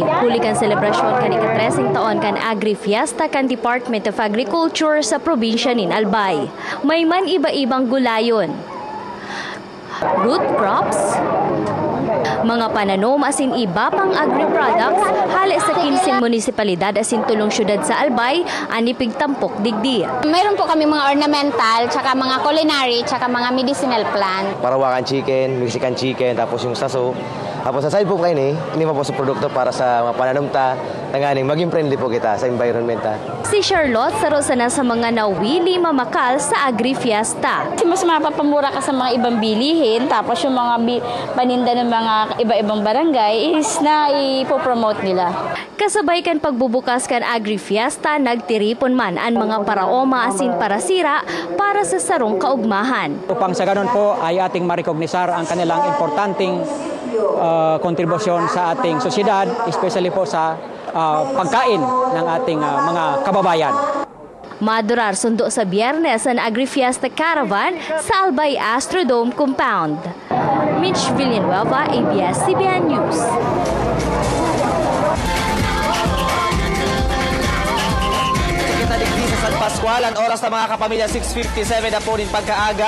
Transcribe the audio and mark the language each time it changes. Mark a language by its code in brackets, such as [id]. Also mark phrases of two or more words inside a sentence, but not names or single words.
[bik] Huli kan selebrasyon kan ika-13 taon kan Agri-Fiesta kan Department of Agriculture sa probinsya nin Albay. May man iba-ibang gulayon, root crops, mga pananom asin iba pang agri-products hali sa 15 munisipalidad asin tulong syudad sa Albay anipig tampok digdi. [tl] Mayroon po kami mga ornamental, tsaka mga culinary, tsaka mga [en] medicinal plant. [tl] Parawakan chicken, [en] Mexican chicken, [tl] tapos yung saso. Tapos sa side po kayo ini pa po sa produkto para sa mga pananumta, [bik] Tanganing maging friendly po kita sa environment. Si Charlotte sarosana sa mga nawili mamakal sa Agri-Fiesta. [tl] Mas mapapamura ka sa mga ibang bilihin, tapos yung mga paninda ng mga iba-ibang barangay is na ipopromote nila. [bik] Kasabay kan pagbubukas kan Agri-Fiesta, nagtiripon man ang mga paraoma asin parasira para sa sarong kaugmahan. [tl] Upang sa ganun po ay ating marikognisar ang kanilang importanteng kontribusyon sa ating sosyedad, especially po sa pagkain ng ating mga kababayan. [bik] Madurar sundo sa Biyernes ang Agri-Fiesta Caravan sa Albay Astrodome Compound. Mitch Villanueva, ABS-CBN News. [tl] Sa San Pascual, ang oras ng mga kapamilya 6:57 na po rin pagkaaga.